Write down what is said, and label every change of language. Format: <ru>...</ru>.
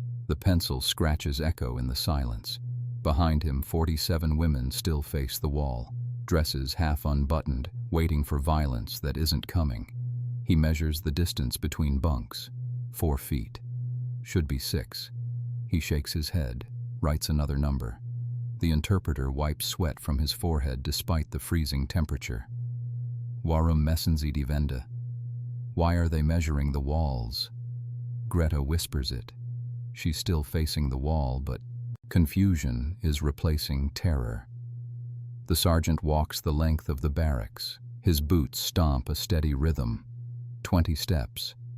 <en>The pencil scratches echo in the silence. Behind him, 47 women still face the wall, dresses half unbuttoned, waiting for violence that isn't coming. He measures the distance between bunks. 4 feet. Should be 6. He shakes his head, writes another number. The interpreter wipes sweat from his forehead despite the freezing temperature.</en> <de>Warum messen sie die Wände?</de> <en>Why are they measuring the walls? Greta whispers it. She's still facing the wall, but confusion is replacing terror. The sergeant walks the length of the barracks. His boots stomp a steady rhythm. 20 steps.</en>